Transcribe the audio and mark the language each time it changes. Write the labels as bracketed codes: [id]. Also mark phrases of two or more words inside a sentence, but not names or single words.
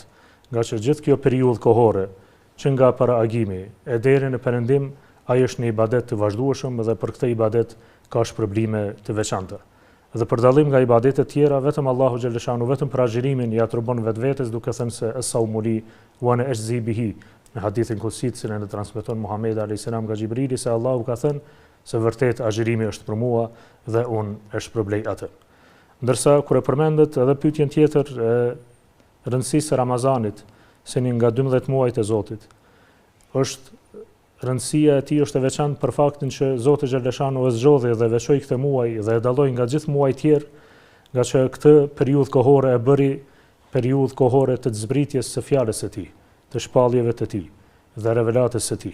[sq] Nga që gjithë kjo periudhë kohore, që nga para agimi e deri në perëndim, ai është një ibadet të vazhdueshëm dhe për këtë ibadet ka shpërblime të veçanta. Dhe për dallim nga ibadetet tjera, vetëm Allahu xhaleshanu vetëm për agjerimin ja trubon vetvetes duke thënë se [ar] الصوم لي وأنا أجزي به, [sq] në hadithin kutsit që në transmeton Muhamedi [ar] عليه السلام [sq] nga Xhibrili se Allahu ka thënë se vërtet agjërimi është për mua dhe unë e shpërblej atë. Ndërsa kur e përmendet edhe pyetjen tjetër e rëndësisë së Ramazanit, se një nga 12 muajt e Zotit, është rëndësia e tij është e veçantë për faktin që Zoti xhaleshanu e zgjodhi dhe veçoi këtë muaj dhe e dalloi nga gjithë muajt tjerë, nga që këtë periudhë kohore e bëri periudhë kohore të zbritjes së fjalës së tij, të shpalljeve të tij dhe revelatës së tij.